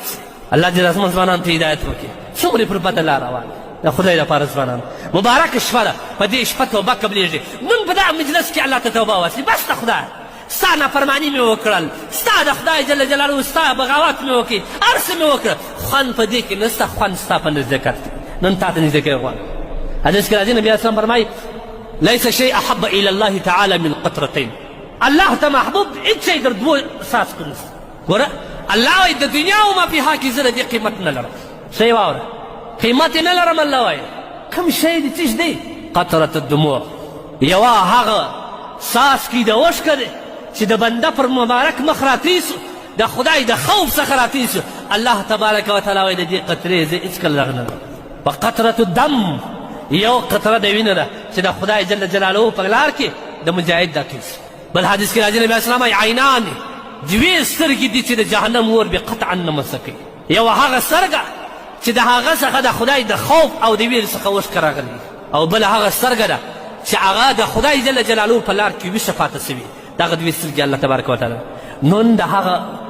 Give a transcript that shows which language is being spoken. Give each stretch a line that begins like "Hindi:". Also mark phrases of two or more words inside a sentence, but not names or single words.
Pashto: شي الله دې زموږ ځوانانو ته هدایت وکړي څومره پر بده لار روان د خدای لپاره ځوانان مبارک شپه ده په دې شپه توبه قبلېږي موږ په دغه مجلس کې الله ته توبه واسي بس د خدای ستا نافرماني مې وکړل ستا د خدای
Arabic: جل جلاله
Pashto: ستا بغاوت مې وکړي هر څه مې وکړه خوند په دې کې نشته خوند ستا په نزدېکت کې نن تا ته نزدېکی غواړم حدیث کې راځي نبي اسلام فرمایي
Arabic: ليس شيء احب الى الله تعالى من قطرتين
Pashto: الله ته محبوب هېڅ شی در دوو څاڅکو نشته ګوره الله وایي د دنیا او
Arabic: ما فیها
Pashto: کې زه د دې قیمت نه لرم څه یې واوره قیمت یې نه لرم الله وایي کوم شی دی څه دی
Arabic: قطرة الدموع
Pashto: یوه هغه څاڅکي د اوښکه دی چې د بنده پر مبارک مخ راتېسو د خدای د خوف څخه راتېسو الله
Arabic: تبارک وتعالی
Pashto: وایي د دې قطرې زه هېڅکله دغه نه لرم په
Arabic: قطرة الدم
Pashto: یو قطره د وینه ده چې د خدای
Arabic: جل جلاله
Pashto: په لار کې د مجاهد دا کیږي بل حدیث کې راځي نبي اسلام وایي عینان دوې سترګې دي چې د جهنم اور بې قطعا نه مسه کوي یوه هغه سترګه چې د هغه څخه د خدای د خوف او د ویرې څخه اوښکه راغلي او بله هغه سترګه ده چې هغه د خدای جل جلاله په لار کې ویښه پاته سوي دغه دوې سترګې الله
Arabic: تبارک وتعالی
Pashto: نن د هغه